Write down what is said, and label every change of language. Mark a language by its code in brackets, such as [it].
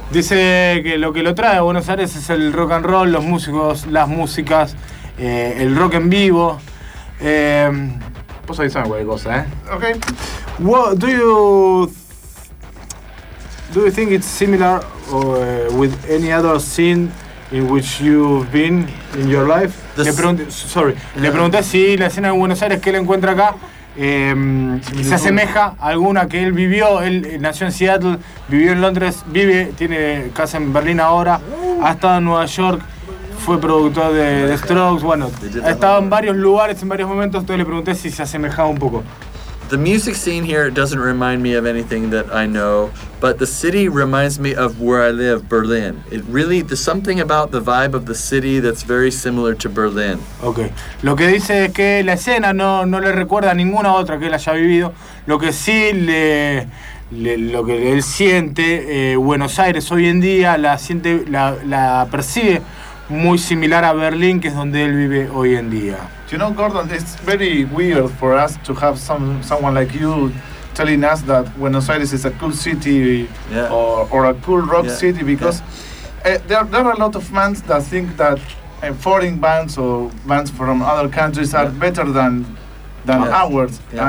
[es] Dice que lo trae a Buenos Aires es el rock and roll, los músicos, las músicas, el rock en vivo. Pues ahí sabes cualquier cosa, ¿eh? Okay. [en] What do you think it's similar with any other scene in which you've been in your life? [es] Le pregunté si la escena de Buenos Aires que él encuentra acá se asemeja a alguna que él vivió. Él nació en Seattle, vivió en Londres, tiene casa en Berlín ahora, ha estado en Nueva York. Fue productor de The Strokes, bueno, ha estado en varios lugares, en varios momentos, entonces le pregunté si se asemejaba un poco. [en] The music scene here doesn't remind me of anything that I know, but the city reminds me of where I live, Berlin. It really, there's something about the vibe of the city that's very similar to Berlin. Okay. [es] Lo que dice es que la escena no le recuerda a ninguna otra que él haya vivido. Lo que sí lo que él siente, Buenos Aires hoy en día, la percibe muy similar a Berlín, que es donde él vive hoy en día. [en] You know, Gordon, it's very weird for us to have someone like you telling us that Buenos Aires is a cool city or a cool rock city, because there are a lot of bands that think that foreign bands or bands from other countries are better than than ours. Yeah.